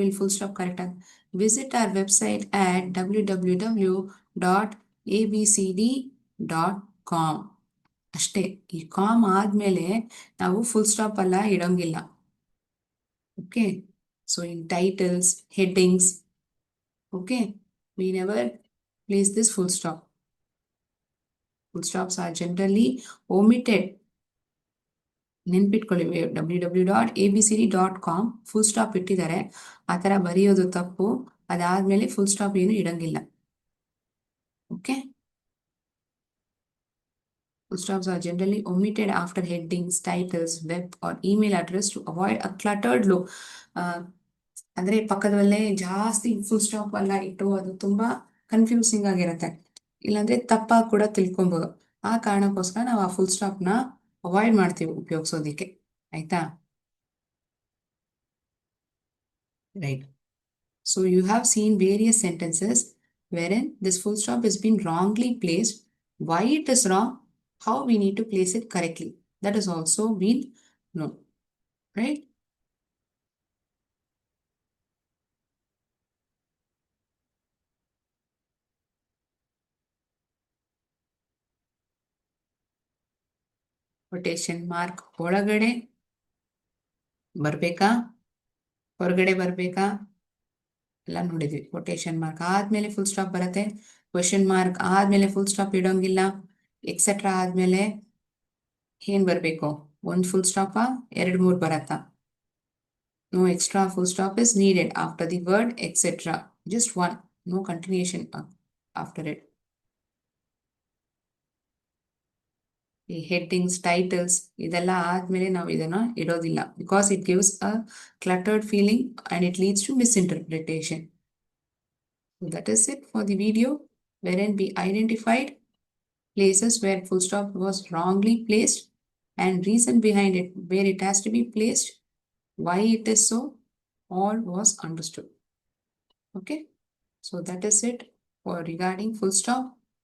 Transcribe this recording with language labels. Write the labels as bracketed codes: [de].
[kn] ಇಲ್ಲಿ full stop correct ಆಗಿ [en] visit our website at [kn] www.abcd.com ಅಷ್ಟೇ. ಈ ಕಾಮ್ ಆದ್ಮೇಲೆ ನಾವು ಫುಲ್ ಸ್ಟಾಪ್ ಅಲ್ಲ ಇಡೋಂಗಿಲ್ಲ. [en] Okay, so in titles, headings, okay, we never place this full stop. Full stops are generally omitted. [kn] ನೆನ್ಪಿಟ್ಕೊಳ್ಳಿ, www.abcd.com full stop ಇಟ್ಟಿದ್ದಾರೆ, ಆ ಥರ ಬರೆಯೋದು ತಪ್ಪು. ಅದಾದ್ಮೇಲೆ ಫುಲ್ ಸ್ಟಾಪ್ ಏನು ಇಡಂಗಿಲ್ಲ. [en] Okay, full stops are generally omitted after headings, titles, web or email address to avoid a cluttered look. [kn] ಅಂದ್ರೆ ಪಕ್ಕದಲ್ಲೇ ಜಾಸ್ತಿ ಫುಲ್ ಸ್ಟಾಪ್ ಎಲ್ಲ ಇಟ್ಟು ಅದು ತುಂಬಾ ಕನ್ಫ್ಯೂಸಿಂಗ್ ಆಗಿರುತ್ತೆ, ಇಲ್ಲಾಂದ್ರೆ ತಪ್ಪಾಗಿ ಕೂಡ ತಿಳ್ಕೊಬಹುದು. ಆ ಕಾರಣಕ್ಕೋಸ್ಕರ ನಾವು ಆ ಫುಲ್ ಸ್ಟಾಪ್ ನ ಅವಾಯ್ಡ್ ಮಾಡ್ತೀವಿ ಉಪಯೋಗಿಸೋದಿಕ್ಕೆ. ಆಯ್ತಾ? Right. [en] So you have seen various sentences wherein this full stop has been wrongly placed. Why it is wrong? How we need to place it correctly? That is also been known, right? [kn] Quotation mark ಒಳಗಡೆ ಬರ್ಬೇಕಾ ಹೊರಗಡೆ ಬರ್ಬೇಕಾ ಎಲ್ಲ ನೋಡಿದ್ವಿ. Quotation mark ಆದ್ಮೇಲೆ full stop ಬರುತ್ತೆ, question mark ಆದ್ಮೇಲೆ full stop ಇಡೋಂಗಿಲ್ಲ, etcetera ಆದ್ಮೇಲೆ ಏನ್ ಬರ್ಬೇಕು? ಒಂದ್ ಫುಲ್ ಸ್ಟಾಪಾ, 2-3 ಬರತ್ತಾ? [en] No extra full stop is needed after the word etc. Just one, no continuation after it. [kn] ಈ ಹೆಡ್ಡಿಂಗ್ಸ್, ಟೈಟಲ್ಸ್ ಇದೆಲ್ಲ ಆದ್ಮೇಲೆ ನಾವು ಇದನ್ನ ಇಡೋದಿಲ್ಲ, [en] Because it gives a cluttered feeling and it leads to misinterpretation. So that is it for the video wherein we identified places where full stop was wrongly placed and reason behind it, where it has to be placed, why it is so, all was understood. Okay, so that is it for regarding full stop.